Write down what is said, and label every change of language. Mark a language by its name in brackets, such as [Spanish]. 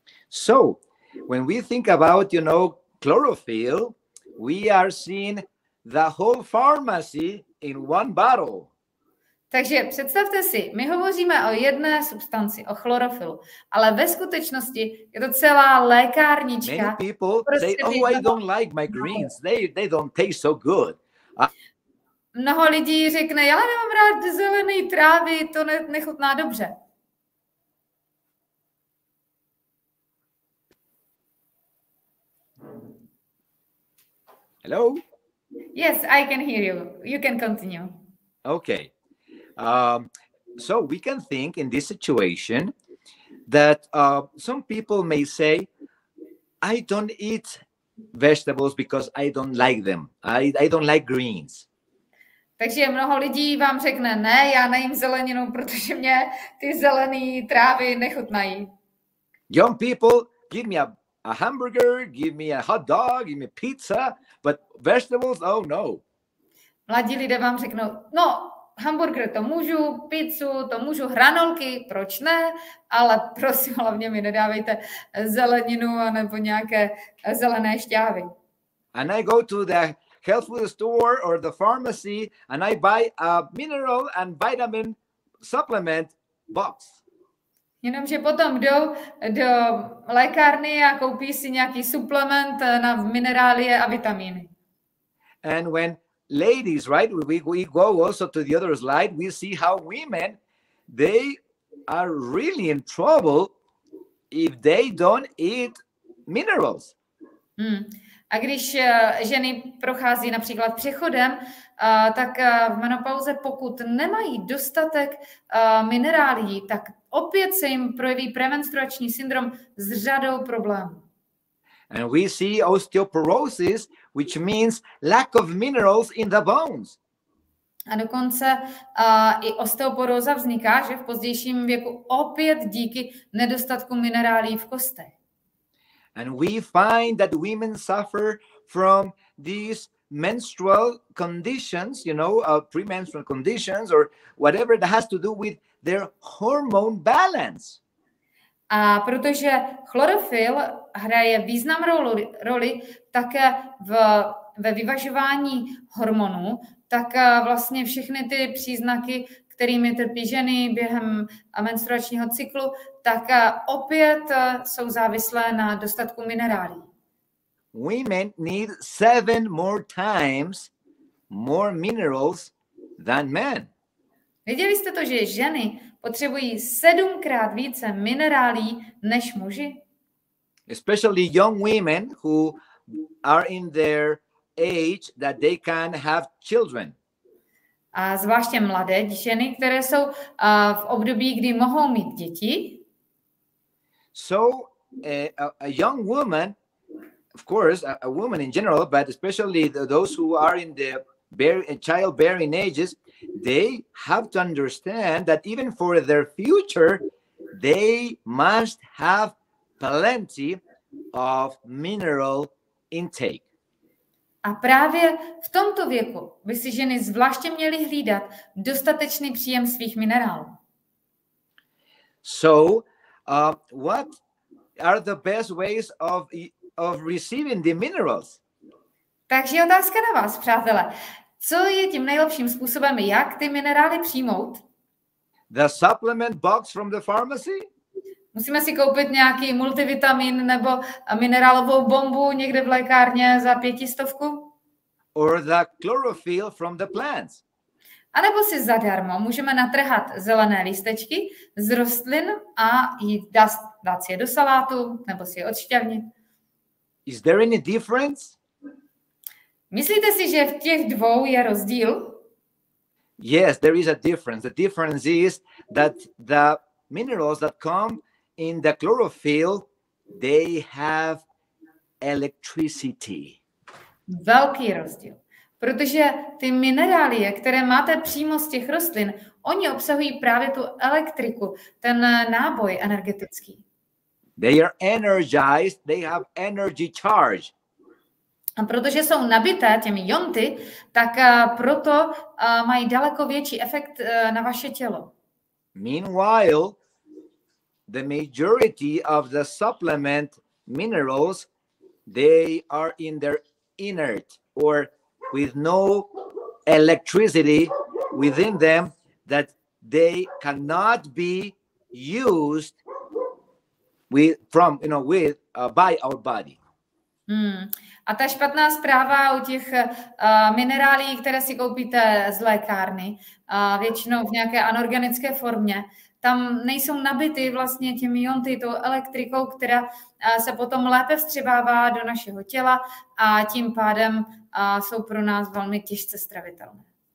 [English] So, when we think about, chlorophyll, we are seeing the whole pharmacy in one bottle. [Czech] Takže představte si, my hovoříme o jedné substanci, o chlorofylu, ale ve skutečnosti je to celá lékárnička. [English] Many people say, oh, I don't like my greens. They don't taste so good. [Czech] Mnoho lidí řekne, já nemám rád zelený trávy, to nechutná dobře. [English] Hello? Yes, I can hear you. You can continue. Okay. So we can think in this situation that some people may say, I don't eat vegetables because I don't like them. I don't like greens. [Czech] Takže mnoho lidí vám řekne, ne, já nejím zeleninu, protože mě ty zelený trávy nechutnají. [English] Young people, give me a hamburger, give me a hot dog, give me pizza, but vegetables, oh no. [Czech] Mladí lidé vám řeknou, no, hamburger to můžu, pizzu to můžu, hranolky, proč ne, ale prosím, hlavně mi nedávejte zeleninu anebo nějaké zelené šťávy. [English] And I go to the health food store or the pharmacy and I buy a mineral and vitamin supplement box. [Czech] Jenomže potom jdou do lékárny a koupí si nějaký suplement na minerálie a vitamíny. [English] And when ladies, right, we go also to the other slide, we see how women, they are really in trouble if they don't eat minerals. [Czech] A když ženy prochází například přechodem, tak v menopauze, pokud nemají dostatek minerálií, tak opět se jim projeví premenstruační syndrom s řadou problémů. [English] And we see osteoporosis, which means lack of minerals in the bones. [Czech] A dokonce i osteoporóza vzniká, že v pozdějším věku opět díky nedostatku minerálí v kostech. [English] And we find that women suffer from these menstrual conditions, you know, premenstrual conditions or whatever that has to do with their hormone balance. [Czech] A protože chlorophyll hraje významnou roli také ve vyvažování hormonů, tak vlastně všechny ty příznaky, kterými trpí ženy během menstruačního cyklu, tak opět jsou závislé na dostatku minerálí. [English] Women need 7 more times more minerals than men. [Czech] Věděli jste to, že ženy potřebují 7krát více minerálí než muži? [English] Especially young women who are in their age that they can have children. [Czech] A zvláště mladé ženy, které jsou v období, kdy mohou mít děti. [English] So a young woman, of course, a woman in general, but especially those who are in the childbearing ages, they have to understand that even for their future, they must have plenty of mineral intake. [Czech] A právě v tomto věku by si ženy zvláště měly hlídat dostatečný příjem svých minerálů. [English] So, what are the best ways of receiving the minerals? [Czech] Takže otázka na vás, přátelé. Co je tím nejlepším způsobem, jak ty minerály přijmout? [English] The supplement box from the pharmacy? [Czech] Musíme si koupit nějaký multivitamin nebo minerálovou bombu někde v lékárně za 500? [English] Or the chlorophyll from the plants? [Czech] A nebo si zadarmo můžeme natrhat zelené lístečky z rostlin a dát si je do salátu nebo si je odšťavnit. [English] Is there any difference? [Czech] Myslíte si, že v těch dvou je rozdíl? [English] Yes, there is a difference. The difference is that the minerals that come in the chlorophyll, they have electricity. [Czech] Velký rozdíl. Protože ty minerálie, které máte přímo z těch rostlin, oni obsahují právě tu elektriku, ten náboj energetický. [English] They are energized, they have energy charge. [Czech] A protože jsou nabité těmi jonty, tak proto mají daleko větší efekt na vaše tělo. [English] Meanwhile, the majority of the supplement minerals, they are in their inert or with no electricity within them. that they cannot be used by our body. [Czech] A ta špatná zpráva u těch minerálí, které si koupíte z lékárny, většinou v nějaké anorganické formě, tam nejsou nabity vlastně těmi ionty, tou elektrikou, která se potom lépe vstřebává do našeho těla a tím pádem jsou pro nás velmi těžce stravitelné.